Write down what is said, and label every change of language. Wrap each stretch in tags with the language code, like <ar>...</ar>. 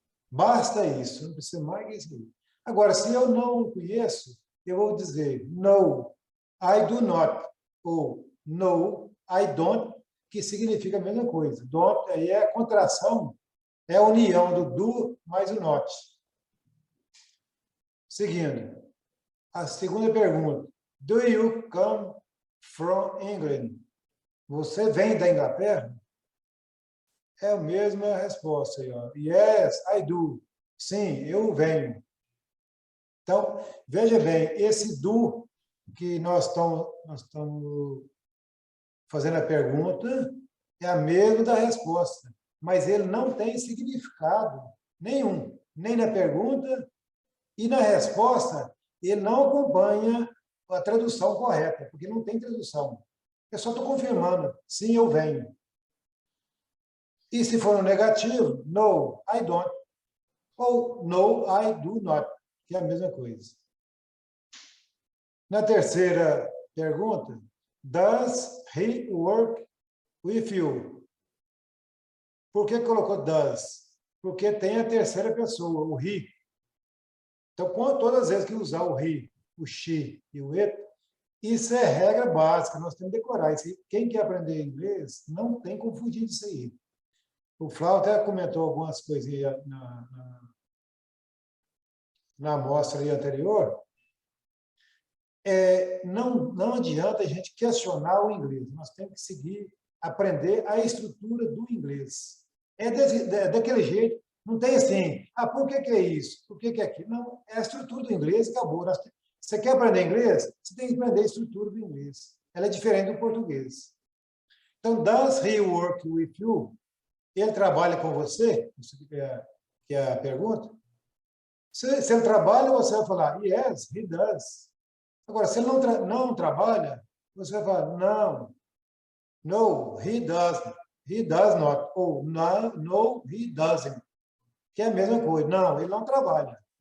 <pt>Basta isso, não precisa mais que isso. Agora, se eu não conheço, eu vou dizer</pt> <en>no, I do not,</en> <pt>ou</pt> <en>no, I don't,</en> <pt>que significa a mesma coisa. Don't aí é a contração, é a união do do mais o not. Seguindo, a segunda pergunta.</pt> <en>Do you come from England?</en> <pt>Você vem da Inglaterra? É a mesma resposta aí, ó.</pt> <en>Yes, I do.</en> <pt>Sim, eu venho. Então, veja bem, esse do que nós estamos fazendo a pergunta é a mesma da resposta, mas ele não tem significado nenhum, nem na pergunta e na resposta, ele não acompanha a tradução correta, porque não tem tradução. Eu só estou confirmando, sim, eu venho. E se for no negativo,</pt> <en>no, I don't.</en> <pt>Ou</pt> <en>no, I do not,</en> <pt>que é a mesma coisa. Na terceira pergunta,</pt> <en>does he work with you?</en> <pt>Por que colocou does? Porque tem a terceira pessoa, o he. Então, todas as vezes que usar o he, o she e o it, isso é regra básica, nós temos que decorar. Quem quer aprender inglês, não tem confundido isso aí. O Flávio até comentou algumas coisas na amostra aí anterior. Não adianta a gente questionar o inglês. Nós temos que seguir, aprender a estrutura do inglês. Daquele jeito. Não tem assim, por que é isso? Por que é aquilo? Não, é a estrutura do inglês e acabou. Você quer aprender inglês? Você tem que aprender a estrutura do inglês. Ela é diferente do português. Então,</pt> <en>does he work with you?</en> <pt>Ele trabalha com você? Isso que é a pergunta. Se ele trabalha, você vai falar,</pt> <en>yes, he does.</en> <pt>Agora, se ele não trabalha, você vai falar, não,</pt> <en>no, he does not,</en> <pt>ou</pt> <en>no, he doesn't,</en> <pt>que é a mesma coisa. Não, ele não trabalha.</pt>